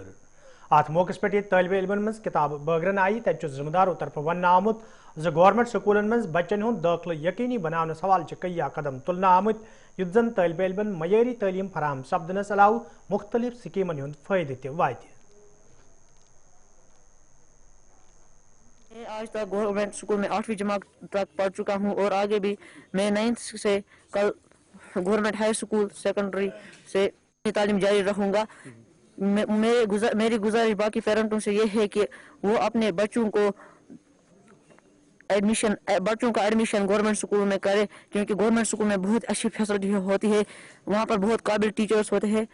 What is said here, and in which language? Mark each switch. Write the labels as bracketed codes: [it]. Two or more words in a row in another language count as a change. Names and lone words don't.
[ks] اتھ موقعس پٮ۪ٹھ ییٚتہِ طٲلبہِ علمن منٛز کِتابہٕ بٲگرن آیہِ تتہِ چھُ ذمہٕ دارو طرفہٕ وننہٕ آمُت زِ گورنمنٹ سکوٗلن منٛز بچن ہُنٛد دٲخلہٕ یقینی بناونس حوالہٕ چھِ کیا قدم تُلنہٕ آمٕتۍ یُتھ زن طٲلبہِ علمن معیٲری تعلیٖم فراہم سپدنس علاوٕ مُختٔلِف سکیٖمن ہُنٛد فٲیدٕ تہِ واتہِ. [ur] آج تک گورنمنٹ اسکول میں 8ویں جماعت تک پڑھ چکا ہوں اور آگے بھی میں 9th سے کل گورنمنٹ ہائی اسکول سیکنڈری سے تعلیم جاری رکھوں گا. میری گزارش باقی پیرنٹوں سے یہ ہے کہ وہ اپنے بچوں کا ایڈمیشن گورنمنٹ اسکول میں کرے کیونکہ گورنمنٹ اسکول میں بہت اچھی فیسلٹی ہوتی ہے وہاں پر بہت قابل ٹیچرس ہوتے ہیں.